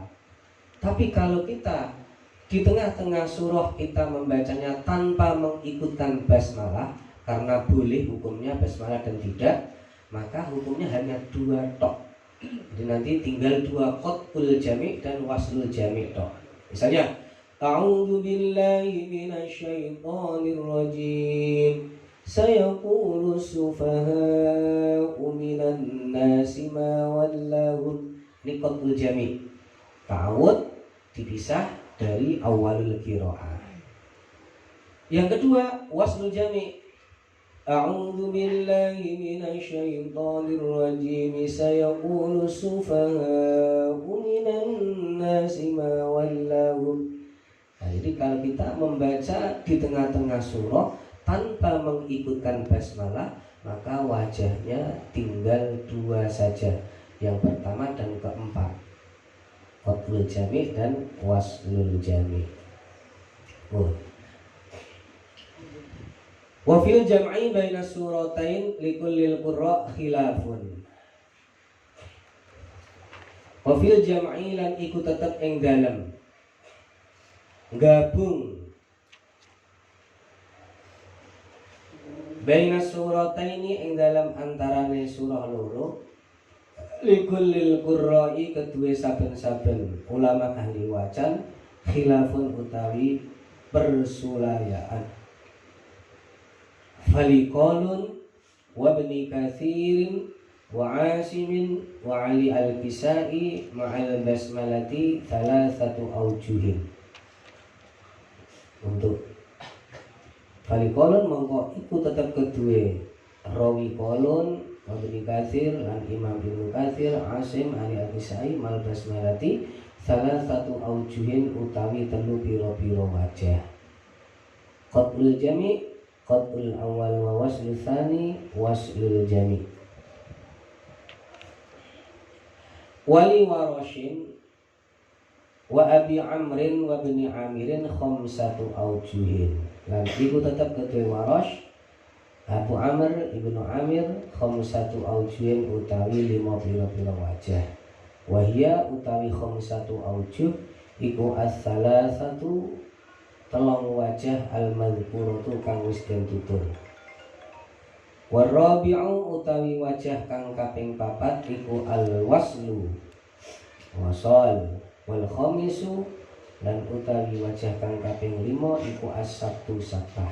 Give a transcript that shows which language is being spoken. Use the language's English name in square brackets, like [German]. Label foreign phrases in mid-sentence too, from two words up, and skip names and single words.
[Indonesian] Tapi kalau kita di tengah-tengah surah kita membacanya tanpa mengikutkan basmalah, karena boleh hukumnya basmalah dan tidak, maka hukumnya hanya 2 tok. Jadi nanti tinggal 2 [Arabic] قطع الجميع' [Indonesian] dan [Arabic] وصل الجميع' [Indonesian] tok. Misalnya, [Arabic] أعوذ بالله من الشيطان الرجيم. سيقول السفهاء من الناس ما ولاهم. [Indonesian] Ini [Arabic] قطع الجميع'. [Indonesian] Ta'awud dipisah dari [Arabic] أول القراءة. [Indonesian] Yang kedua, [Arabic] وصل الجميع'. أعوذ بالله من الشيطان الرجيم. سيقول السفهاء من الناس ما ولاهم. [Indonesian] Nah, jadi kalau kita membaca di tengah-tengah surah tanpa mengikutkan basmalah, maka wajahnya tinggal dua saja. Yang pertama dan keempat, [Arabic] قطع الجميع' [Indonesian] dan [Arabic] وصل الجميع'. وفي الجمع بين سورتين لكل القراء خلاف. وفي الجمع [Javanese] lan iku tetep ing dalem gabung [Arabic] بين السورتين [Javanese] ing dalam antarane surah loro [Arabic] لكل القراء [Javanese] kedue saben-saben ulama ahli wacan khilafun utawi persulayaan. [Arabic] فلقالون وابن كثير وعاصم وعلي الكسائي مع البسملة ثلاثة أوجه. [Javanese] Untuk faliqalun mongko iku tetep kedue rawi qalun wa ibni Katsir lan Imam Ibnu Katsir Asim Ali al-Kisai [Arabic] مع البسملة ثلاثة أوجه [Javanese] utawi telu pira-pira wajah. [Arabic] قطع الجميع قطع الأول ووصل الثاني وصل الجميع'. ولورش وأبي عمرو وابن عامر خمسة أوجه. [Javanese] Lan iku tetap kedua warash Abu Amr ibnu Amir [Arabic] خمسة أوجه [Javanese] utawi 5 pira-pira wajah. Wahia utawi [Arabic] خمسة أوجه [Javanese] iku as-salasatu telung wajah al-madhkuratu kang wis den tutur. Warabi'u utawi wajah kang kaping 4 iku al-waslu wasal [Arabic] والخامس [Javanese] lan utawi wajah kang kaping 5 iku as-sabtu sabtah.